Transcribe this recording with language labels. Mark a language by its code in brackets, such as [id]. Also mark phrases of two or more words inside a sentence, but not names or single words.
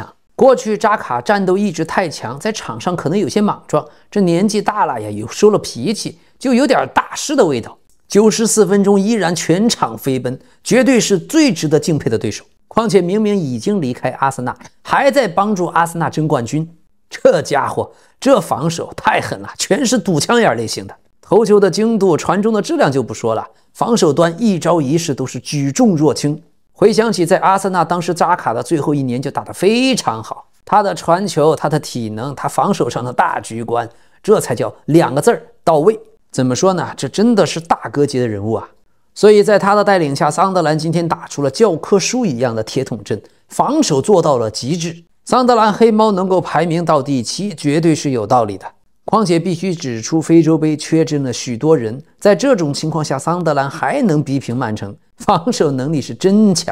[zh] 過去扎卡戰鬥意志太強，在場上可能有些莽撞，這年紀大了呀，又收了脾氣，就有點大師的味道。94分鐘依然全場飛奔，絕對是最值得敬佩的對手。況且明明已經離開阿森納，還在幫助阿森納爭冠軍。這家伙這防守太狠了，全是堵槍眼類型的。頭球的精度，傳中的質量就不說了，防守端一招一式都是舉重若輕。回想起在阿森納當时扎卡的最後1年就打得非常好，他的傳球，他的體能，他防守上的大局觀，這才叫2個字兒到位。怎麼說呢，這真的是大哥級的人物啊。所以在他的帶領下，桑德蘭今天打出了教科書一樣的鐵桶陣，防守做到了極致。桑德蘭黑貓能夠排名到第7，絕對是有道理的。況且必須指出，非洲杯缺陣了許多人，在這種情況下，桑德蘭還能逼平曼城，防守能力是真強。